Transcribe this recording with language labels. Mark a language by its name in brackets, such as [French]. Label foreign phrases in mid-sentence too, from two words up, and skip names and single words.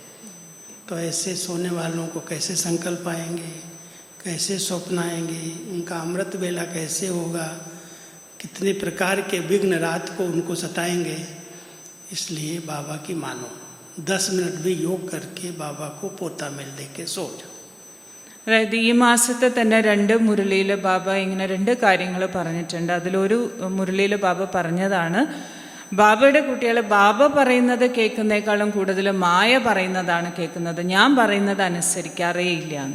[Hindi] तो ऐसे सोने वालों को कैसे संकल्प आएंगे, कैसे स्वप्न आएंगे, उनका अमृत वेला कैसे होगा, कितने प्रकार के विघ्न रात को उनको सताएंगे. इसलिए बाबा की मानो, 10 मिनट भी योग करके बाबा को पोता मिल दे के सो जाओ. [Malayalam] അതായത് ഈ മാസത്തെ തന്നെ 2 മുരളിയിൽ ബാബ ഇങ്ങനെ 2 കാര്യങ്ങൾ പറഞ്ഞിട്ടുണ്ട്. അതിലൊരു മുരളിയിൽ ബാബ പറഞ്ഞതാണ്, ബാബയുടെ കുട്ടികൾ ബാബ പറയുന്നത് കേൾക്കുന്നേക്കാളും കൂടുതൽ മായ പറയുന്നതാണ് കേൾക്കുന്നത്, ഞാൻ പറയുന്നത് അനുസരിക്കാറേ ഇല്ല എന്ന്.